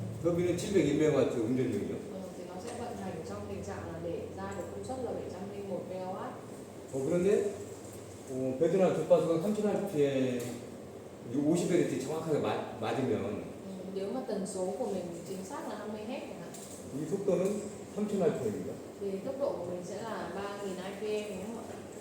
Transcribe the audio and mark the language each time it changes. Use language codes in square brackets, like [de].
[ko] 터빈은 701메가와트 운전 중이요. [vi] Thì nó sẽ vận hành trong tình trạng là để ra được công suất là 701 MW. [ko] 그런데 베트남 주파수가 3000rpm 50Hz 정확하게 맞으면 [vi] Nếu mà tần số của mình chính xác là 50 Hz chẳng hạn, [ko] 이 속도는 3000rpm입니다. [vi] thì tốc độ của mình sẽ là 3000 rpm đúng không ạ?